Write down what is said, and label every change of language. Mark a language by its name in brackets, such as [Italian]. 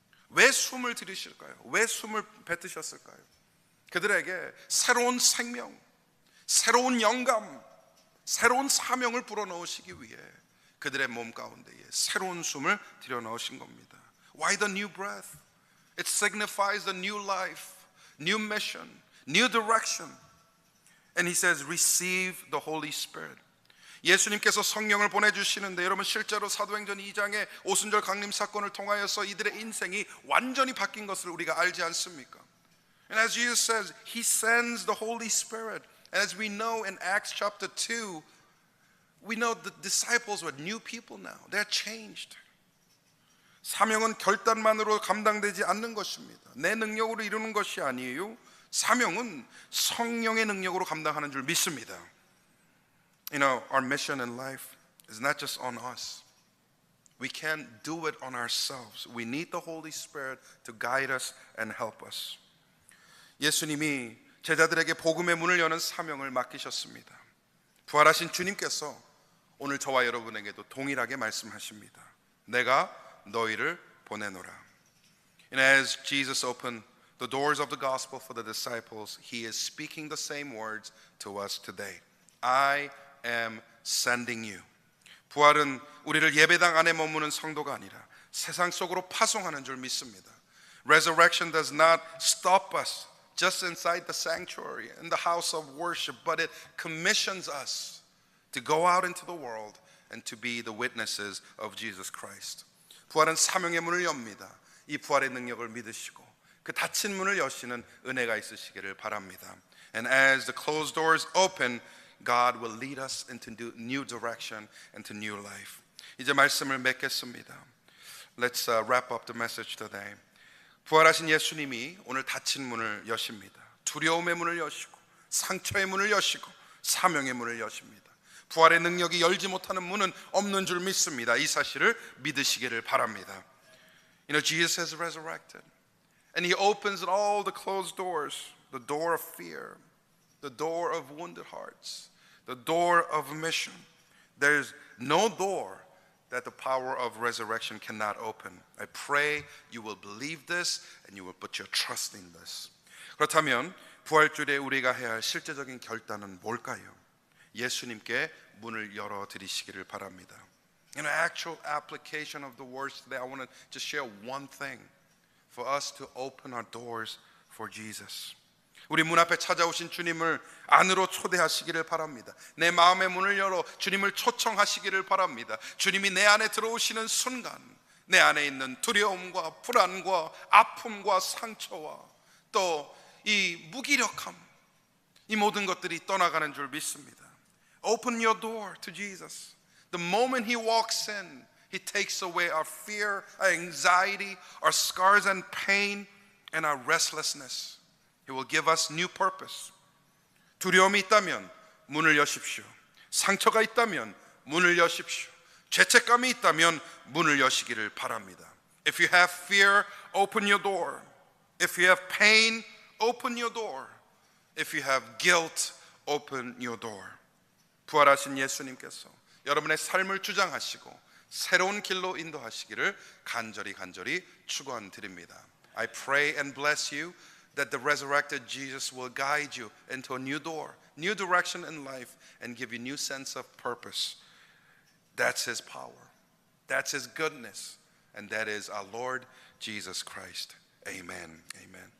[Korean] 왜 숨을 들이실까요? 왜 숨을 뱉으셨을까요? 그들에게 새로운 생명, 새로운 영감, 새로운 사명을 불어넣으시기 위해 그들의 몸 가운데에 새로운 숨을 들여넣으신 겁니다. [English] Why the new breath? It signifies the new life, new mission, new direction. And he says, receive the Holy Spirit. [Korean] 예수님께서 성령을 보내주시는데 여러분 실제로 사도행전 2장의 오순절 강림 사건을 통하여서 이들의 인생이 완전히 바뀐 것을 우리가 알지 않습니까? [English] And as Jesus says, He sends the Holy Spirit. And as we know in Acts chapter 2, we know the disciples were new people now. They're changed. [Korean] 사명은 결단만으로 감당되지 않는 것입니다. 내 능력으로 이루는 것이 아니에요. 사명은 성령의 능력으로 감당하는 줄 믿습니다. [English] Our mission in life is not just on us. We can't do it on ourselves. We need the Holy Spirit to guide us and help us. [Korean] 예수님이 제자들에게 복음의 문을 여는 사명을 맡기셨습니다. 부활하신 주님께서 오늘 저와 여러분에게도 동일하게 말씀하십니다. 내가 너희를 보내노라. [English] And as Jesus opened the doors of the gospel for the disciples, he is speaking the same words to us today. I am sending you. [Korean] 부활은 우리를 예배당 안에 머무는 성도가 아니라 세상 속으로 파송하는 줄 믿습니다. [English] Resurrection does not stop us just inside the sanctuary, in the house of worship, but it commissions us to go out into the world and to be the witnesses of Jesus Christ. [Korean] 부활은 사명의 문을 엽니다. 이 부활의 능력을 믿으시고 그 닫힌 문을 여시는 은혜가 있으시기를 바랍니다. [English] And as the closed doors open, God will lead us into new direction and to new life. [Korean] 이제 말씀을 맺겠습니다. [English] Let's wrap up the message today. [Korean] 부활하신 예수님이 오늘 닫힌 문을 여십니다. 두려움의 문을 여시고 상처의 문을 여시고 사명의 문을 여십니다. 부활의 능력이 열지 못하는 문은 없는 줄 믿습니다. 이 사실을 믿으시기를 바랍니다. [English] You know, Jesus has resurrected. And he opens all the closed doors. The door of fear, the door of wounded hearts, the door of mission. There's no door that the power of resurrection cannot open. I pray you will believe this and you will put your trust in this. [Korean] 그렇다면 부활주일에 우리가 해야 할 실제적인 결단은 뭘까요? 예수님께 문을 열어 드리시기를 바랍니다. [English] In an actual application of the words today, I want to just share one thing for us to open our doors for Jesus. [Korean] 우리 문 앞에 찾아오신 주님을 안으로 초대하시기를 바랍니다. 내 마음의 문을 열어 주님을 초청하시기를 바랍니다. 주님이 내 안에 들어오시는 순간 내 안에 있는 두려움과 불안과 아픔과 상처와 또 이 무기력함, 이 모든 것들이 떠나가는 줄 믿습니다. [English] Open your door to Jesus. The moment he walks in, he takes away our fear, our anxiety, our scars and pain, and our restlessness. He will give us new purpose. [Korean] 두려움이 있다면 문을 여십시오. 상처가 있다면 문을 여십시오. 죄책감이 있다면 문을 여시기를 바랍니다. [English] If you have fear, open your door. If you have pain, open your door. If you have guilt, open your door. [Korean] 부활하신 예수님께서 여러분의 삶을 주장하시고 새로운 길로 인도하시기를 간절히 축원드립니다. [English] I pray and bless you that the resurrected Jesus will guide you into a new door, new direction in life, and give you new sense of purpose. That's his power. That's his goodness. And that is our Lord Jesus Christ. Amen. Amen.